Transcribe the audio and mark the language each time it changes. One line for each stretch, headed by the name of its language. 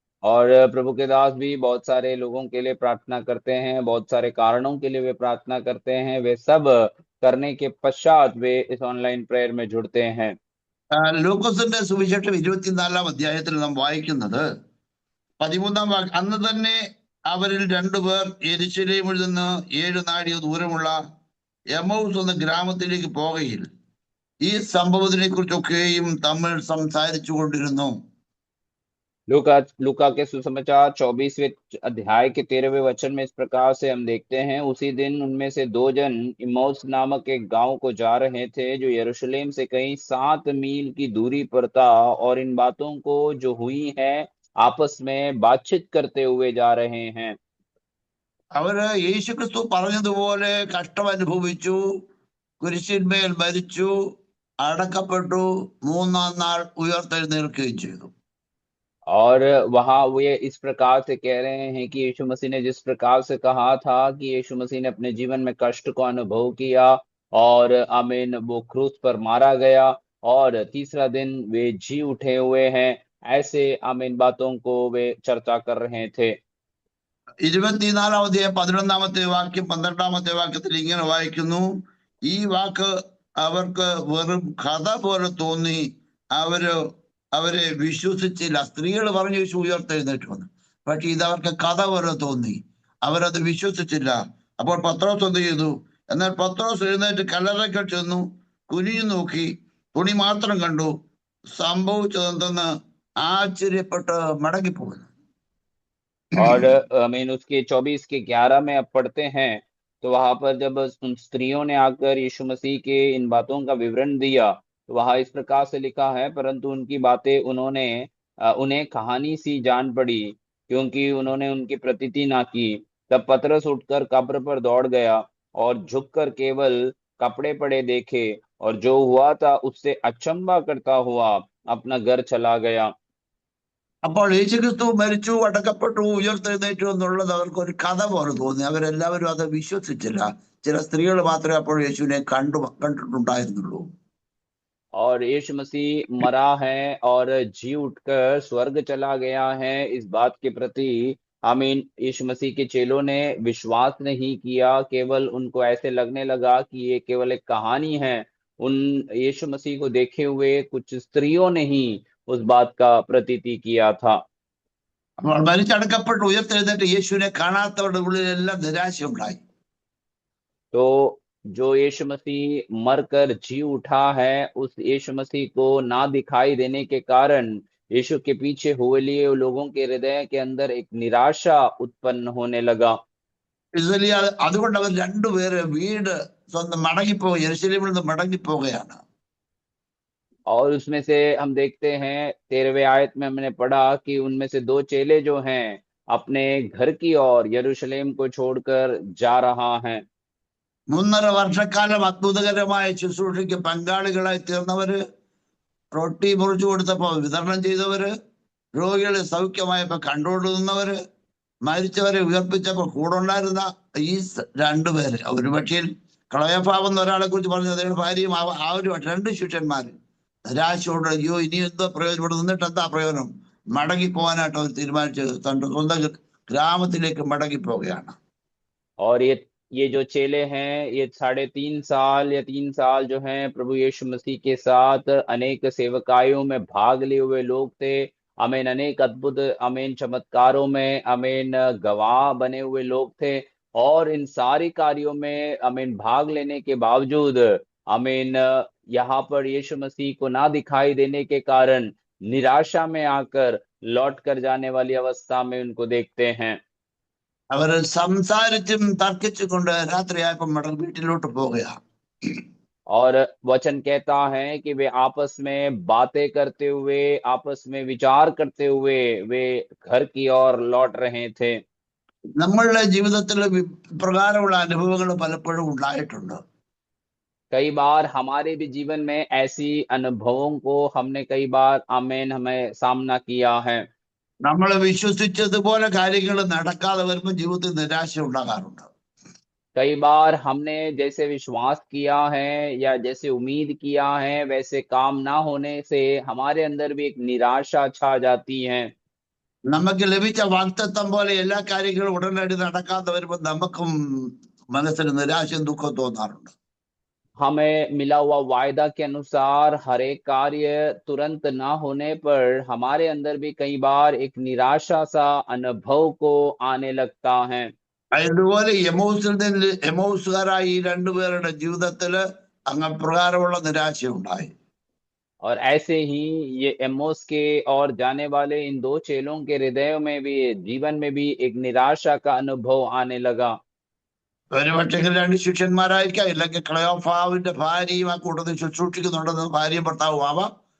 Hindi: और प्रभु के दास भी बहुत सारे लोगों के लिए प्रार्थना करते हैं, बहुत सारे कारणों के लिए वे प्रार्थना करते हैं। वे सब करने के पश्चात वे इस ऑनलाइन प्रेयर में जुड़ते हैं।
Malayalam: ലൂക്കോസിന്റെ സുവിശേഷം 24-ാം അധ്യായത്തിൽ നാം വായിക്കുന്നത് 13-ാം വാക്യം, അന്ന് തന്നെ അവരിൽ 2 പേർ യെരൂശലേമിൽ നിന്ന് 7 നാഴിക ദൂരമുള്ള എമൗസ് എന്ന ഗ്രാമത്തിലേക്ക് പോകയിൽ ഈ സംഭവത്തിനെ കുറിച്ചൊക്കെയും തമ്മിൽ സംസാരിച്ചു കൊണ്ടിരുന്നു.
Hindi: लूका के सुसमाचार 24वें अध्याय के 13वें वचन में इस प्रकार से हम देखते हैं, उसी दिन उनमें से 2 जन इम्मौस नामक एक गांव को जा रहे थे जो यरूशलेम से कहीं 7 मील की दूरी पर था, और इन बातों को जो हुई है आपस में बातचीत करते हुए जा रहे हैं।
Malayalam: അവര് യേശുക്രിസ്തു പറഞ്ഞതുപോലെ കഷ്ടം അനുഭവിച്ചു, കുരിശിന്മേൽ മരിച്ചു, അടക്കപ്പെട്ടു, 3-ാം നാൾ ഉയർത്തെഴുന്നേൽക്കുകയും ചെയ്തു.
Hindi: और वहां वे इस प्रकार से कह रहे हैं कि यीशु मसीह ने जिस प्रकार से कहा था कि यीशु मसीह ने अपने जीवन में कष्ट को अनुभव किया और आमीन वो क्रूस पर मारा गया और तीसरा दिन वे जी उठे हुए हैं, ऐसे आमीन बातों को वे चर्चा कर रहे थे।
Malayalam: 24-ാം അധ്യായം 11-ാമത്തെ വാക്യം 12-ാമത്തെ വാക്യത്തിൽ ഇങ്ങനെ വായിക്കുന്നു, ഈ വാക്ക് അവർക്ക് വെറും കഥ പോലെ തോന്നി, അവരെ വിശ്വസിച്ചില്ല. സ്ത്രീകൾ പറഞ്ഞു യേശു ഉയർത്തെഴുന്നേറ്റ് വന്നു, പക്ഷെ ഇതവർക്ക് കഥ പോലെ തോന്നി, അവരത് വിശ്വസിച്ചില്ല. അപ്പോൾ പത്രോസ് എന്ത് ചെയ്തു? എന്നാൽ പത്രോസ് എഴുന്നേറ്റ് കല്ലറയ്ക്കൽ ചെന്നു, കുനിഞ്ഞു നോക്കി, തുണി മാത്രം കണ്ടു, സംഭവിച്ചതെന്തെന്ന് ആശ്ചര്യപ്പെട്ട് മടങ്ങിപ്പോകുന്നു.
Hindi: और आमीन उसके 24 के 11 में अब पढ़ते हैं, तो वहां पर जब उन स्त्रियों ने आकर यीशु मसीह के इन बातों का विवरण दिया तो वहां इस प्रकार से लिखा है, परंतु उनकी बातें उन्हें कहानी सी जान पड़ी क्योंकि उन्होंने उनकी प्रतीति ना की। तब पतरस उठकर कब्र पर दौड़ गया और झुककर केवल कपड़े पड़े देखे और जो हुआ था उससे अचंभा करता हुआ अपना घर चला गया।
Malayalam: അപ്പോൾ യേശുക്രിസ്തു മരിച്ചു, അടക്കപ്പെട്ടു, ഉയർത്തെഴുന്നേറ്റു എന്നുള്ളത് അവർക്ക് ഒരു കഥ പോലെ തോന്നി. അവരെല്ലാവരും അത് വിശ്വസിച്ചില്ല. ചില സ്ത്രീകൾ മാത്രമേ അപ്പോൾ യേശുവിനെ കണ്ടിട്ടുണ്ടായിരുന്നുള്ളൂ.
Hindi: और यीशु मसीह मरा है और जी उठकर स्वर्ग चला गया है, इस बात के प्रति आमीन यीशु मसीह के चेलों ने विश्वास नहीं किया। केवल उनको ऐसे लगने लगा कि ये केवल एक कहानी है। उन यीशु मसीह को देखे हुए कुछ स्त्रियों ने ही उस बात का प्रतीति किया था।
Malayalam: അപ്പോൾ മരിച്ചടക്കപ്പെട്ട് ഉയർത്തെഴുന്നേറ്റ് യേശുവിനെ കാണാത്തവരുടെ ഉള്ളിലെല്ലാം നിരാശ ഉണ്ടായി.
Hindi: तो जो यीशु मसीह मरकर जी उठा है, उस यीशु मसीह को ना दिखाई देने के कारण यीशु के पीछे हुए लिए लोगों के हृदय के अंदर एक निराशा उत्पन्न होने लगा। इसलिए
Malayalam: അതുകൊണ്ട് അവർ രണ്ടുപേര് വീട് സ്വന്തം മടങ്ങിപ്പോവുക, യെരുശലേമിൽ നിന്ന് മടങ്ങിപ്പോവുകയാണ്.
Hindi: और उसमें से हम देखते हैं 13वें आयत में हमने पढ़ा कि उनमें से दो चेले जो हैं अपने घर की ओर यरूशलेम को छोड़कर जा रहा है।
Malayalam: 3.5 വർഷക്കാലം അത്ഭുതകരമായ ശുശ്രൂഷയ്ക്ക് പങ്കാളികളായി തീർന്നവര്, റൊട്ടി മുറിച്ചു കൊടുത്തപ്പോ വിതരണം ചെയ്തവര്, രോഗികളെ സൗഖ്യമായപ്പോ കണ്ടോണ്ട് നിന്നവര്, മരിച്ചവരെ ഉയർപ്പിച്ചപ്പോ കൂടെ ഉണ്ടായിരുന്ന ഈ രണ്ടുപേര്, ഒരു പക്ഷേ കളയഭാവം എന്ന ഒരാളെ കുറിച്ച് പറഞ്ഞു, അദ്ദേഹം ഭാര്യയും ആ ഒരു രണ്ട് ശിഷ്യന്മാര് നിരാശയോടെ അയ്യോ ഇനി എന്തോ പ്രയോജനം, ഇവിടെ നിന്നിട്ട് എന്താ പ്രയോജനം, മടങ്ങി പോകാനായിട്ട് അവർ തീരുമാനിച്ച് തന്റെ സ്വന്തം ഗ്രാമത്തിലേക്ക് മടങ്ങി പോവുകയാണ്.
Hindi: और ये जो चेले हैं ये 3.5 साल या 3 साल जो हैं प्रभु यीशु मसीह के साथ अनेक सेवकाइयों में भाग लिए हुए लोग थे। अमीन, अनेक अद्भुत अमीन चमत्कारों में अमीन गवाह बने हुए लोग थे। और इन सारी कार्यों में अमीन भाग लेने के बावजूद अमीन यहाँ पर यीशु मसीह को ना दिखाई देने के कारण निराशा में आकर लौट कर जाने वाली अवस्था में उनको देखते हैं।
Malayalam: അവർ സംസാരിച്ചും തർക്കിച്ചും കൊണ്ട് രാത്രിയായപ്പോ വീട്ടിലോട്ട് പോവുകയാണ്.
Hindi: और वचन कहता है कि वे आपस में बातें करते हुए, आपस में विचार करते हुए वे घर की ओर लौट रहे थे।
Malayalam: നമ്മളുടെ ജീവിതത്തിൽ പ്രകാരമുള്ള അനുഭവങ്ങൾ പലപ്പോഴും ഉണ്ടായിട്ടുണ്ട്.
Hindi: कई बार हमारे भी जीवन में ऐसी अनुभवों को हमने कई बार आमेन हमें सामना किया है।
Malayalam: നമ്മൾ വിശ്വസിച്ചതുപോലെ കാര്യങ്ങൾ നടക്കാതെ വരുമ്പോൾ ജീവിതത്തിൽ നിരാശ ഉണ്ടാകാറുണ്ട്.
Hindi: कई बार हमने जैसे विश्वास किया है या जैसे उम्मीद किया है वैसे काम ना होने से हमारे अंदर भी एक निराशा छा जाती है।
Malayalam: നമുക്ക് ലഭിച്ച വാഗ്ദത്തം പോലെ എല്ലാ കാര്യങ്ങളും ഉടനടി നടക്കാതെ വരുമ്പോൾ നമുക്കും മനസ്സിന് നിരാശയും ദുഃഖവും തോന്നാറുണ്ട്.
Hindi: हमें मिला हुआ वायदा के अनुसार हर एक कार्य तुरंत ना होने पर हमारे अंदर भी कई बार एक निराशा सा अनुभव को आने लगता है।
Malayalam: അതുപോലെ എമൗസുകാരായ ഈ രണ്ടുപേരുടെ ജീവിതത്തില് അങ്ങ് പ്രകാരമുള്ള നിരാശ ഉണ്ടായി.
Hindi: और ऐसे ही ये एमोस के और जाने वाले इन दो चेलों के हृदयों में भी जीवन में भी एक निराशा का अनुभव आने लगा।
Malayalam: ഒരുപക്ഷെ രണ്ട് ശിഷ്യന്മാരായിരിക്കാം, ഇല്ലെങ്കിൽ ക്ലയോഫാവിന്റെ ഭാര്യയും ആ കൂട്ടത്തിൽ ശുശ്രൂഷിക്കുന്നുണ്ടെന്ന് ഭാര്യയും ഭർത്താവും ആവാം.